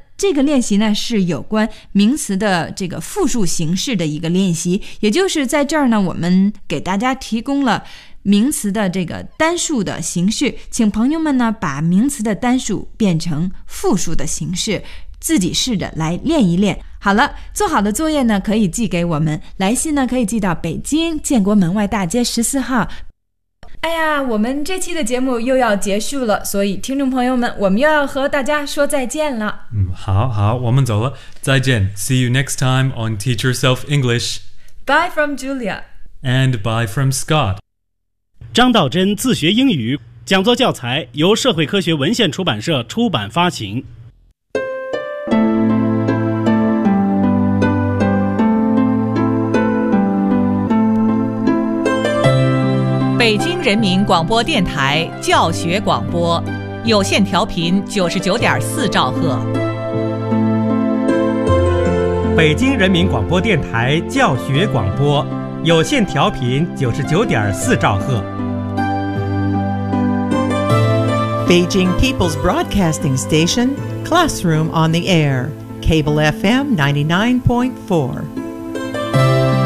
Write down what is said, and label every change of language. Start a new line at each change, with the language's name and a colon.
Chinese: 这个练习呢是有关名词的这个复数形式的一个练习，也就是在这儿呢，我们给大家提供了名词的这个单数的形式，请朋友们呢把名词的单数变成复数的形式，自己试着来练一练。好了，做好的作业呢可以寄给我们，来信呢可以寄到北京建国门外大街14号。我们这期的节目又要结束了，所以听众朋友们，我们又要和大家说再见了。好好，我们走了，再见。
English: See you next time on Teach Yourself English. Bye from Julia. And bye from Scott.
Chinese: 张道真自学英语讲座教材由社会科学文献出版社出版发行。北京人民广播电台教学广播，有线调频99.4兆赫。北京人民广播电台教学广播，有线调频99.4兆赫。
English: Beijing People's Broadcasting Station, Classroom on the Air, Cable FM 99.4.